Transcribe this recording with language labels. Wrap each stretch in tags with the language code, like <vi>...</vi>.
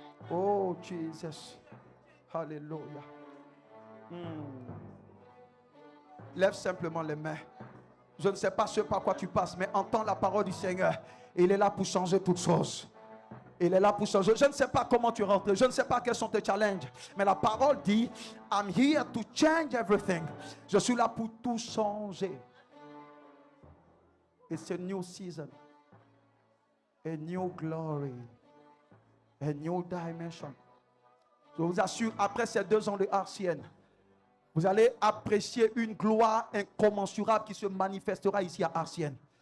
<en>Oh, Jesus. Hallelujah.</en> <fr>Lève simplement les mains. Je ne sais pas ce par quoi tu passes, mais entends la parole du Seigneur. Il est là pour changer toutes choses. Il est là pour changer. Je ne sais pas comment tu rentres. Je ne sais pas quels sont tes challenges. Mais la parole dit,</fr> <en>I'm here to change everything.</en> <fr>Je suis là pour tout changer.</fr> <en>It's a new season. A new glory. A new dimension.</en> <fr>Je vous assure, après ces 2 ans de RCN, vous allez apprécier une gloire incommensurable qui se manifestera ici à RCN.</fr>